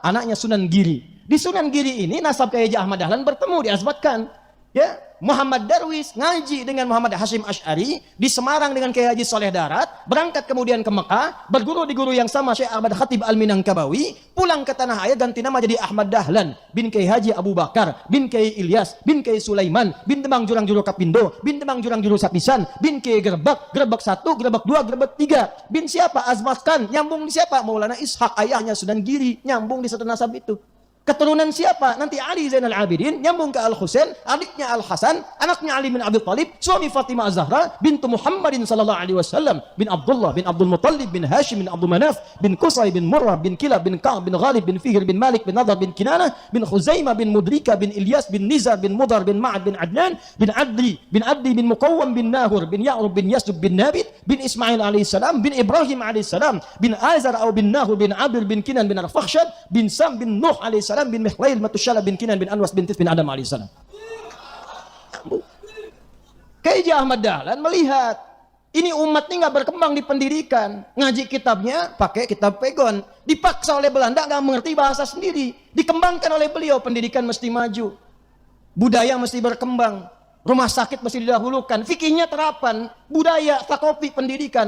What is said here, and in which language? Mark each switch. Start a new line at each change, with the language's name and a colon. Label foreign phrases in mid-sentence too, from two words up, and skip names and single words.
Indonesian: Anaknya Sunan Giri. Di Sunan Giri ini nasab Kiai Haji Ahmad Dahlan bertemu, diazbatkan. Ya, Muhammad Darwish ngaji dengan Muhammad Hashim Asy'ari di Semarang dengan Kiai Haji Soleh Darat, berangkat kemudian ke Mekah, berguru di guru yang sama Syekh Ahmad Khatib Al-Minangkabawi, pulang ke tanah air ganti nama jadi Ahmad Dahlan bin Kiai Haji Abu Bakar bin Kiai Ilyas bin Kiai Sulaiman bin Demang Jurang Juru Kapindo bin Demang Jurang Juru Sapisan bin Kiai Gerbak 1, Gerbak 2, Gerbak 3 bin siapa? Azmat Khan, nyambung di siapa? Maulana Ishaq, ayahnya Sunan Giri, nyambung di satu nasab itu. Keturunan siapa? Nanti Ali Zainal Abidin, nyambung ke Al-Husain, adiknya Al-Hasan, anaknya Ali bin Abi Thalib, suami Fatimah Az-Zahra,
Arabic: بنت محمدٍ صلى الله عليه وسلم,
Indonesian: bin Abdullah, bin Abdul Muttalib, bin Hashim, bin Abdul Manaf, bin Qusay, bin Murrah, bin Kilab, bin Ka'ab, bin Ghalib, bin Fihr, bin Malik, bin Nadar, bin Kinanah, bin Khuzaimah, bin Mudrika, bin Ilyas, bin Nizar, bin Mudar, bin Ma'ad, bin Adnan, bin Adli, bin Muqawwam, bin Nahur, bin Ya'rub, bin Yasub, bin Nabit, bin Ismail alaihissalam, bin Ibrahim alaihissalam, bin Azar atau bin Nahur, bin Abdul, bin Kinan, bin Arfakhshad, bin Sam, bin Nuh alaihissalam, bin Mihlail, Matushala, bin Kinan, bin Anwas, bin Tis, bin Adam alaihissalam. Kiai Haji Ahmad Dahlan melihat ini umat ini nggak berkembang di pendidikan, ngaji kitabnya pakai kitab pegon, dipaksa oleh Belanda nggak mengerti bahasa sendiri, dikembangkan oleh beliau, pendidikan mesti maju, budaya mesti berkembang, rumah sakit mesti didahulukan, fikihnya terapan, budaya, takopi, pendidikan.